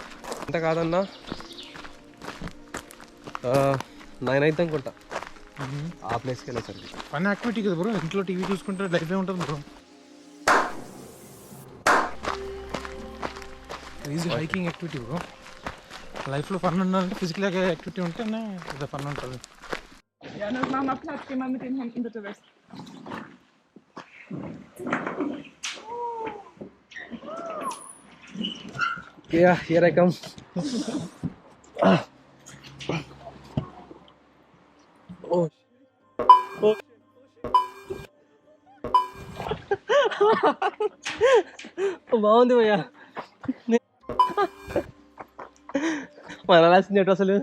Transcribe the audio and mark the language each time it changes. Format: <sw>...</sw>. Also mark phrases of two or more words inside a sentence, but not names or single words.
<te>అంత కాదన్నా 9 అయితే అనుకుంటా ఆ ప్లేస్కి వెళ్ళేసరికి.</te> <en>fun activity</en> <te>కదా బ్రో, ఇంట్లో టీవీ చూసుకుంటే లైఫ్ ఉంటుంది బ్రో.</te> <en>easy hiking activity bro.</en> <te>లైఫ్లో ఫన్ ఉండాలంటే</te> <en>physical activity</en> <te>ఉంటేనే ఫన్ ఉంటుంది.</te> <de>Ja, dann mach mal Platz, geh mal mit den Händen bitte weg.</de> <en>Yeah, here I come. Oh.</en> <te>Oh. బాగుంది భయ్యా. మన రాసింది ఎటు అసలు?</te>